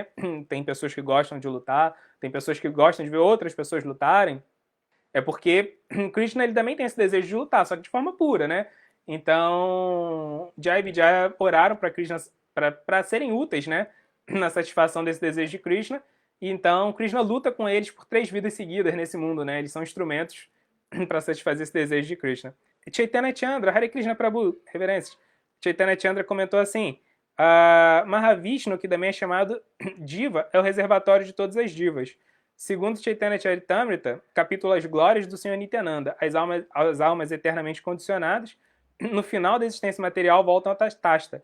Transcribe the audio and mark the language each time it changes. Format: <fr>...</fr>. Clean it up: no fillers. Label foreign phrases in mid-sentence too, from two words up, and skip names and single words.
<pt>Tem pessoas que gostam de lutar, tem pessoas que gostam de ver outras pessoas lutarem, é porque Krishna ele também tem esse desejo de lutar, só que de forma pura, né? Então, Jai e Vijaya oraram para Krishna para serem úteis, né? Na satisfação desse desejo de Krishna. E então, Krishna luta com eles por 3 vidas seguidas nesse mundo, né? Eles são instrumentos para satisfazer esse desejo de Krishna. Chaitanya Chandra, Hare Krishna Prabhu, reverências. Chaitanya Chandra comentou assim, Mahavishnu, que também é chamado Diva, é o reservatório de todas as divas. Segundo Chaitanya Charitamrita, capítulo As Glórias do Senhor Nityananda, as almas eternamente condicionadas, no final da existência material voltam a Tasta.</pt>